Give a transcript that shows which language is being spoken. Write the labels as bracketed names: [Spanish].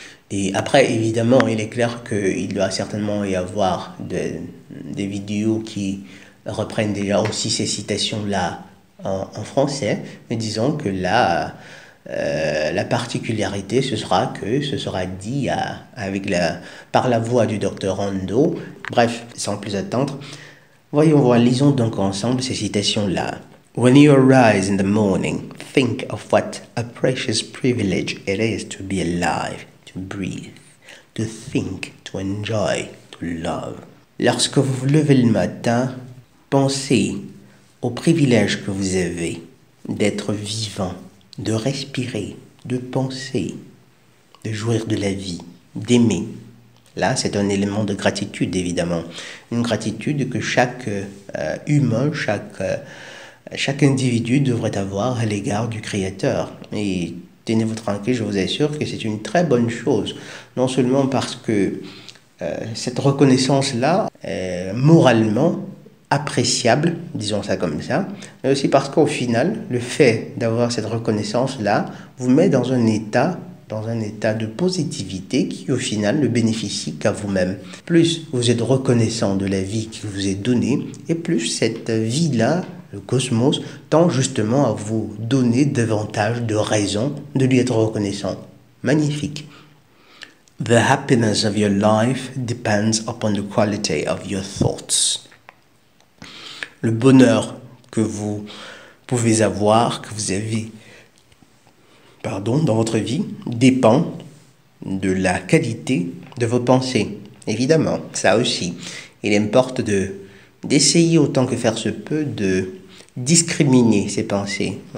[French] Et après, évidemment, il est clair qu'il doit certainement y avoir des vidéos qui reprennent déjà aussi ces citations-là en français, mais disons que là, la particularité, ce sera que ce sera dit par la voix du docteur Ando. Bref, sans plus attendre, voyons voir, lisons donc ensemble ces citations-là. [English] When you arise in the morning, think of what a precious privilege it is to be alive, to breathe, to think, to enjoy, to love. [French] Lorsque vous vous levez le matin, pensez au privilège que vous avez d'être vivant, de respirer, de penser, de jouir de la vie, d'aimer. Là, c'est un élément de gratitude, évidemment. Une gratitude que chaque humain, chaque individu devrait avoir à l'égard du Créateur. Et tenez-vous tranquille, je vous assure que c'est une très bonne chose. Non seulement parce que cette reconnaissance-là est moralement appréciable, disons ça comme ça, mais aussi parce qu'au final, le fait d'avoir cette reconnaissance-là vous met dans un état de positivité qui au final ne bénéficie qu'à vous-même. Plus vous êtes reconnaissant de la vie qui vous est donnée, et plus cette vie-là, le cosmos, tend justement à vous donner davantage de raisons de lui être reconnaissant. Magnifique. [English] The happiness of your life depends upon the quality of your thoughts. [French] Le bonheur que vous pouvez avoir, que vous avez, dans votre vie, dépend de la qualité de vos pensées. Évidemment, ça aussi. Il importe d'essayer autant que faire se peut de discriminer ses pensées.